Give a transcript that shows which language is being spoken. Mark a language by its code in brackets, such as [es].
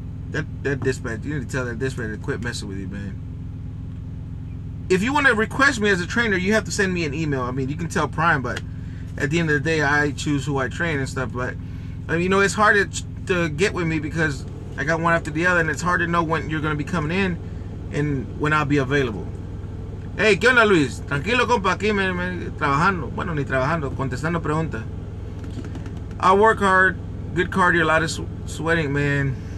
[en] That dispatcher, you need to tell that dispatcher to quit messing with you, man. If you want to request me as a trainer, you have to send me an email. I mean, you can tell Prime, but at the end of the day, I choose who I train and stuff. But, you know, it's hard to get with me because I got one after the other, and it's hard to know when you're going to be coming in and when I'll be available. [es] Hey, ¿qué onda, Luis? Tranquilo, compa, aquí trabajando. Bueno, ni trabajando, contestando preguntas. [en] I work hard, good cardio, a lot of sweating, man.